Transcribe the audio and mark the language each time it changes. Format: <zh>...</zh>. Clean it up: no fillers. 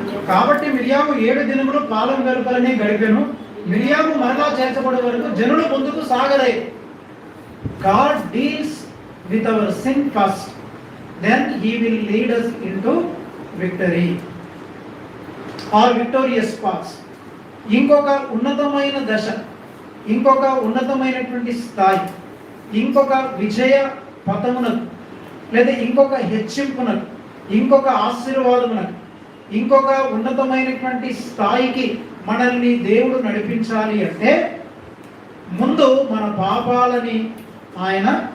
<te>కాబట్టి మిరియాము 7 దినములు పాలెం వెలుపలనే గడిపెను. మిరియాము మరలా చేర్చబడే వరకు జనులు ముందుకు సాగలే.</te> <en>God deals with our sin first, then he will lead us into victory or victorious paths.</en> <te>ఇంకొక ఉన్నతమైన దశ, ఇంకొక ఉన్నతమైనటువంటి స్థాయి, ఇంకొక విజయ పథమునకు లేదా ఇంకొక హెచ్చింపునకు, ఇంకొక ఆశీర్వాదమునకు, ఇంకొక ఉన్నతమైనటువంటి స్థాయికి మనల్ని దేవుడు నడిపించాలి అంటే ముందు మన పాపాలని ఆయన</te>